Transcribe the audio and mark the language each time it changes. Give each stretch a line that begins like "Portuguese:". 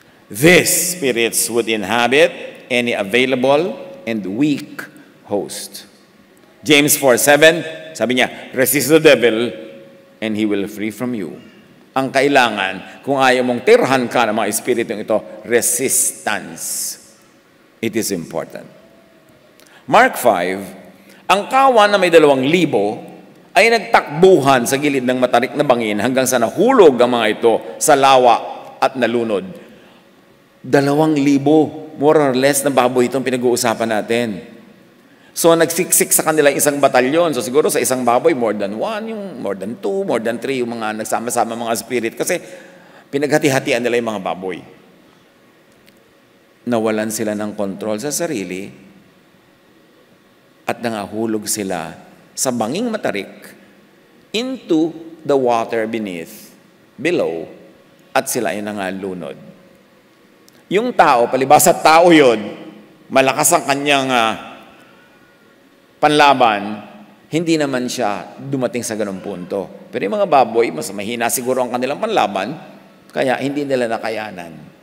English: These spirits would inhabit any available and weak host. James 4:7,
Filipino: sabi niya,
English: resist the devil and he will free from you.
Filipino: Ang kailangan, kung ayaw mong tirhan ka ng mga espiritong ito, resistance.
English: It is important.
Filipino: Mark 5, ang kawan na may 2,000 ay nagtakbuhan sa gilid ng matarik na bangin hanggang sa nahulog ang mga ito sa lawa at nalunod. 2,000,
English: more or less,
Filipino: na baboy itong pinag-uusapan natin. So, nagsiksik sa kanila isang batalyon. So, siguro sa isang baboy,
English: more than 1,
Filipino: yung
English: more than 2, more than 3,
Filipino: yung mga nagsama-sama mga spirit. Kasi, pinaghati-hatian nila yung mga baboy. Nawalan sila ng kontrol sa sarili at nangahulog sila sa banging matarik
English: into the water below,
Filipino: at sila ay nangalunod. Yung tao, palibasa tao yun, malakas ang kanyang panlaban, hindi naman siya dumating sa ganung punto. Pero yung mga baboy, mas mahina siguro ang kanilang panlaban, kaya hindi nila nakayanan.